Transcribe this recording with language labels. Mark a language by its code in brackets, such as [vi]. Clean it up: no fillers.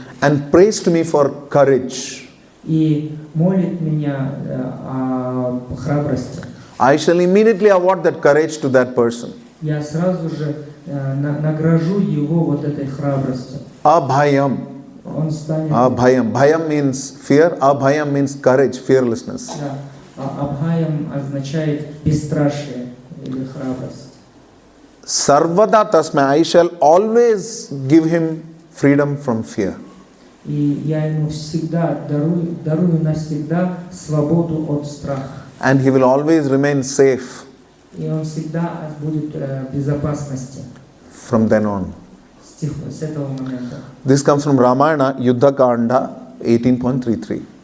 [en] And prays to me for courage. [ru] И молит меня о храбрости. [en] I shall immediately award that courage to that person. [ru] Я сразу же награжу его вот этой храбростью. [en] Abhayam. [ru] Он станет... [en] Abhayam. Bhayam means fear. Abhayam means courage, fearlessness. [ru] Да. Абхаям означает бесстрашие или храбрость. [en] Sarvada tasmai, I shall always give him freedom from fear. [ru] И я ему всегда дарую навсегда свободу от страха. [en] And he will always remain safe [ru] И он всегда будет в безопасности [en] from then on. [ru] с этого момента. [en] This comes from Ramayana, Yuddha Kanda 18.33.